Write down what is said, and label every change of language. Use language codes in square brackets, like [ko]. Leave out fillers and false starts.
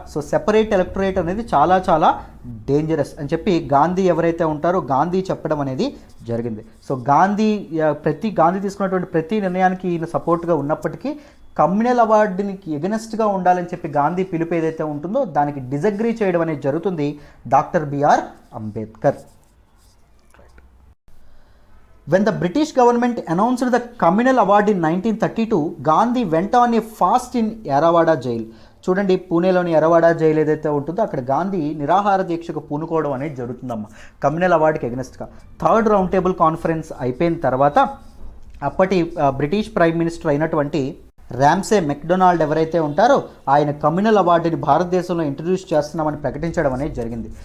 [te] So separate electorate అనేది చాలా చాలా డేంజరస్ అని చెప్పి గాంధీ ఎవరైతే ఉంటారో గాంధీ చెప్పడం అనేది జరిగింది. సో గాంధీ తీసుకున్నటువంటి ప్రతి నిర్ణయానికి ఈయన సపోర్ట్గా ఉన్నప్పటికీ కమ్యూనల్ అవార్డునికి ఎగనెస్ట్గా ఉండాలని చెప్పి గాంధీ పిలుపు ఏదైతే ఉంటుందో దానికి డిజగ్రీ చేయడం అనేది జరుగుతుంది doctor BR Ambedkar. [en] When the British government announced the communal award in 1932, Gandhi went on a fast in Yerwada jail. [te] చూడండి, పూణేలోని ఎరవాడ జైలు ఏదైతే ఉంటుందో అక్కడ గాంధీ నిరాహార దీక్షకు పూనుకోవడం అనేది జరుగుతుందమ్మా communal అవార్డుకి ఎగనెస్ట్గా. Third round table conference అయిపోయిన తర్వాత అప్పటి బ్రిటిష్ ప్రైమ్ మినిస్టర్ అయినటువంటి ర్యామ్సే మెక్డొనాల్డ్ ఎవరైతే ఉంటారో ఆయన కమ్యూనల్ అవార్డుని భారతదేశంలో ఇంట్రడ్యూస్ చేస్తున్నామని ప్రకటించడం అనేది జరిగింది.